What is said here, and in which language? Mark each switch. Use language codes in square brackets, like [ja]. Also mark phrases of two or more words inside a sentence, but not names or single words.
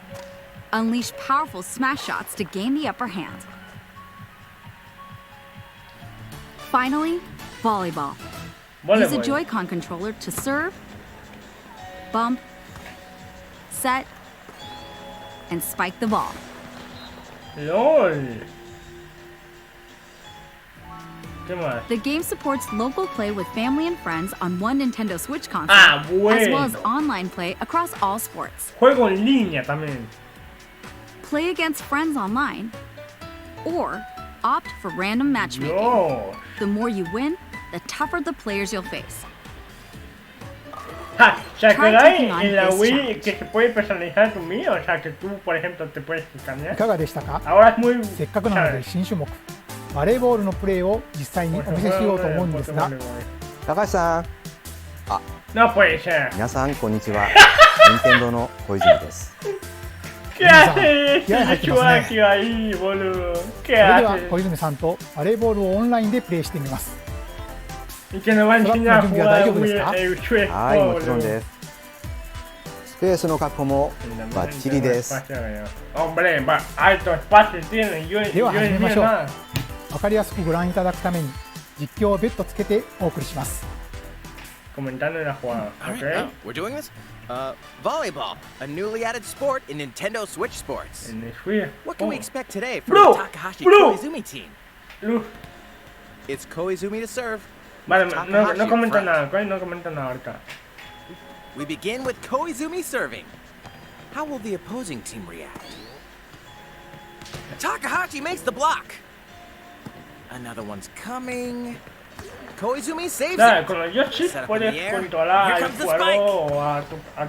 [en] Unleash powerful smash shots to gain the upper hand. Finally, volleyball. Use a Joy-Con controller to serve, bump, set, and spike the ball. LOL. [es] ¿Qué más? [en] The game supports local play with family and friends on one Nintendo Switch console, [es] bueno. [en] as well as online play across all sports. [es] Juego en línea también. [en] Play against friends online, or opt for random matchmaking. [es] No. [en] The more you win, the tougher the players you'll face. [es] ¿Se acordáis en la Wii que se puede personalizar tu Wii? O sea, que tú, por ejemplo, te puedes cambiar. [ja] いかがでしたか？ [es] Ahora es muy... [ja] せっかくなので新種目、バレーボールのプレーを実際にお見せしようと思うんですが、高橋さん、 [es] No puede ser. [ja] 皆さんこんにちは。任天堂の小泉です。 [es] ¿Qué haces? Chuaki ahí, boludo. [ja] それでは小泉さんとバレーボールをオンラインでプレーしてみます。 [es] ¿Y que nos va a enseñar a jugar el Switch? [ja] はい、もちろんです。スペースの確保もバッチリです。 [es] Hombre, alto espacio tiene. [ja] では始めましょう。わかりやすくご覧いただくために実況を別途つけてお送りします。 [es] Comentando la jugada. [en] Okay. We're doing this? Volleyball, a newly added sport in Nintendo Switch Sports. What can we expect today from the Takahashi Koizumi team? It's Koizumi to serve. [es] Vale, no comenta nada, no comenta nada ahorita. [en] We begin with Koizumi serving. How will the opposing team react? Takahashi makes the block. Another one's coming. Koizumi saves it. Set up in the air. Here comes the spike.